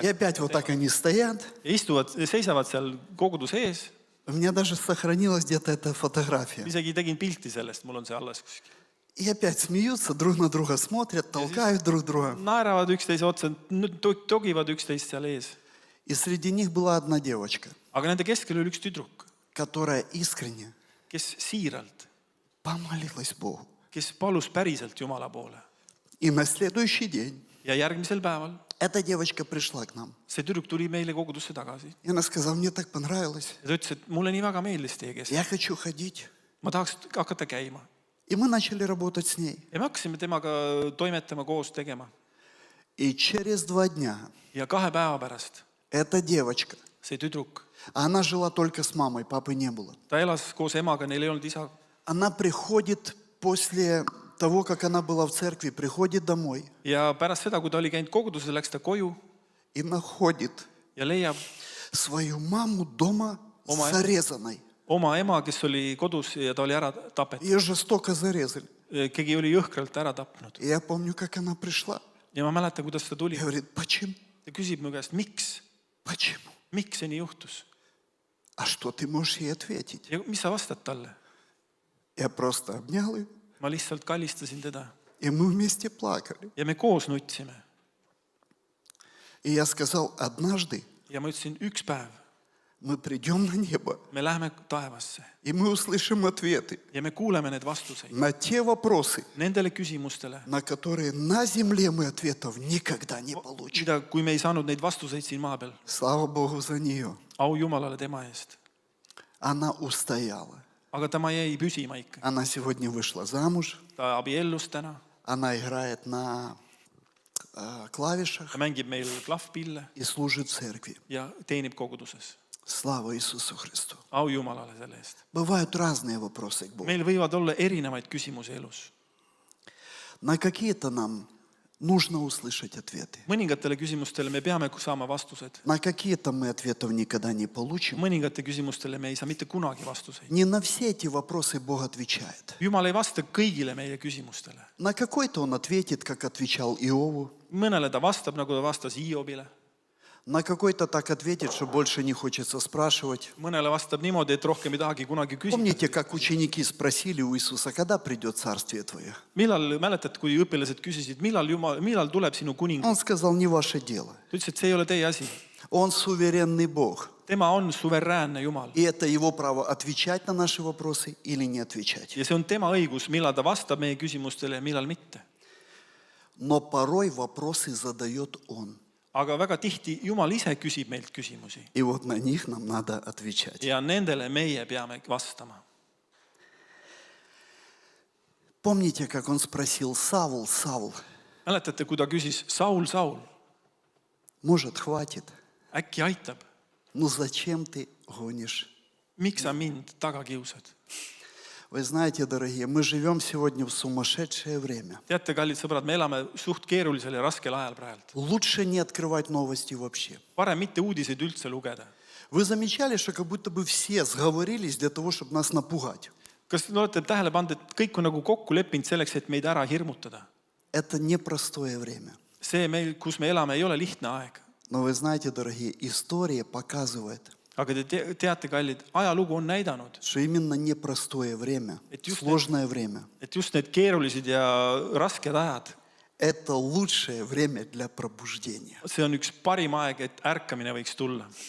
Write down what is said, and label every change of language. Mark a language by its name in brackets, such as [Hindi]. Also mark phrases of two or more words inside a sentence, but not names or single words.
[Russian] И опять вот так они стоят. [Estonian] Ja istuvad, seisavad seal koguduse ees. [Russian] У меня даже сохранилась где-то эта фотография. [Estonian] Isegi tegin pilti sellest, mul on see alles kuskil. [Russian] И опять смеются, друг на друга смотрят, толкают друг друга. [Estonian] Naeravad üksteise otsa, togivad üksteist seal ees. [Russian] И среди них была одна девочка, [Estonian] Aga nende keskel oli üks tüdruk, [Russian] которая искренне [Estonian] kes siiralt, [Russian] помолилась Богу. [Estonian] kes palus päriselt Jumala poole. [Russian] И на следующий день [Estonian] Ja järgmisel päeval [Russian] эта девочка пришла к нам. [Estonian] see tüdruk tuli meile kogudusse tagasi. [Russian] И она сказала: мне так понравилось. [Estonian] Ja ta ütles, et mulle nii väga meeldis teie keskel. [Russian] Я хочу ходить. [Estonian] Ma tahaks hakata käima. [Russian] И мы начали работать с ней. [Estonian] Ja me hakkasime temaga toimetama, koos tegema. [Russian] И через 2 дня [Estonian] Ja 2 päeva pärast [Russian] эта девочка, [Estonian] see tüdruk, [Russian] она жила только с мамой, папы не было. [Estonian] ta elas koos emaga, neil ei olnud isa. [Russian] Она приходит после того, как она была в церкви, приходит домой [Estonian] Ja pärast seda, kui ta oli käinud koguduses, läks ta koju [Russian] и находит [Estonian] ja leiab [Russian] свою маму дома [Estonian] Oma- [Russian] зарезанной. [Estonian] oma ema, kes oli kodus ja ta oli ära tapetud. [Russian] Ее жестоко зарезали. [Estonian] Keegi oli jõhkralt ära tapnud. [Russian] И я помню, как она пришла. [Estonian] Ja ma mäletan, kuidas ta tuli. [Russian] И говорит: почему? [Estonian] Ta küsib mu käest, miks? [Russian] Почему? [Estonian] Miks see nii juhtus? [Russian] А что ты можешь ей ответить? [Estonian] Ja mis sa vastad talle? [Russian] Я просто обнял ее, [Estonian] Ma lihtsalt kallistasin teda. [Russian] и мы вместе плакали. [Estonian] Ja me koos nutsime. [Russian] И я сказал: однажды [Estonian] Ja ma ütlesin, üks päev [Russian] мы придем на небо, [Estonian] me läheme taevasse [Russian] и мы услышим ответы [Estonian] ja me kuuleme need vastuseid [Russian] на те вопросы, [Estonian] nendele küsimustele, [Russian] на которые на земле мы ответов никогда не получим. [Estonian] mida, kui me ei saanud neid vastuseid siin maa peal. [Russian] Слава Богу за нее. [Estonian] Au Jumalale tema eest. [Russian] Она устояла. [Estonian] Aga tema jäi püsima ikka. [Russian] Она сегодня вышла замуж. [Estonian] Ta abiellus täna. [Russian] Она играет на клавишах [Estonian] Ta mängib meil klahvpille [Russian] и служит в церкви. [Estonian] ja teenib koguduses. [Russian] Слава Иисусу Христу. [Estonian] Au Jumalale selle eest. [Russian] Бывают разные вопросы к Богу. [Estonian] Meil võivad olla erinevaid küsimusi elus. [Russian] На какие-то нам нужно услышать ответы. [Estonian] mõningatele küsimustele me peame saama vastused. [Russian] На какие-то мы ответов никогда не получим. [Estonian] mõningate küsimustele me ei saa mitte kunagi vastuseid. [Russian] Не на все эти вопросы Бог отвечает. [Estonian] Jumal ei vasta kõigile meie küsimustele. [Russian] На какой-то Он ответит, как отвечал Иову. [Estonian] mõnele ta vastab, nagu ta vastas Hiiobile. [Russian] На какой-то так ответит, что больше не хочется спрашивать. [Estonian] mõnele vastab niimoodi, et rohkem ei tahagi kunagi küsida. [Russian] Помните, как ученики спросили у Иисуса, когда придет Царствие Твое? [Estonian] millal, mäletad, kui õpilased küsisid, millal tuleb sinu kuning? [Russian] Он сказал, не ваше дело. [Estonian] Ta ütles, et see ei ole teie asi. [Russian] Он суверенный Бог. [Estonian] Tema on suveräänne Jumal. [Russian] И это Его право отвечать на наши вопросы или не отвечать. [Estonian] ja see on tema õigus, millal ta vastab meie küsimustele ja millal mitte. [Russian] Но порой вопросы задает Он. [Estonian] aga väga tihti Jumal ise küsib meilt küsimusi. [Russian] И вот на них нам надо отвечать. [Estonian] ja nendele meie peame vastama. [Russian] Помните, как Он спросил, Савл, Савл, [Estonian] mäletate, kui ta küsis, Saul, Saul, [Russian] может, хватит? [Estonian] äkki aitab? [Russian] Ну зачем ты гонишь? [Estonian] miks sa mind taga kiusad? [Russian] Вы знаете, дорогие, мы живем сегодня в сумасшедшее время. [Estonian] teate, kallid sõbrad, me elame suht keerulisel ja raskel ajal praegu. [Russian] Лучше не открывать новости вообще. [Estonian] parem mitte uudiseid üldse lugeda. [Russian] Вы замечали, что как будто бы все сговорились для того, чтобы нас напугать? [Estonian] kas te olete tähele pannud, et kõik on nagu kokku leppinud selleks, et meid ära hirmutada? [Russian] Это непростое время. [Estonian] see meil, kus me elame, ei ole lihtne aeg. [Russian] Но вы знаете, дорогие, история показывает, [Estonian] aga te teate, kallid, ajalugu on näidanud, [Russian] что именно непростое время, сложное время, [Estonian] et just need keerulised ja rasked ajad, [Russian] это лучшее время для пробуждения. [Estonian] see on üks parim aeg, et ärkamine võiks tulla.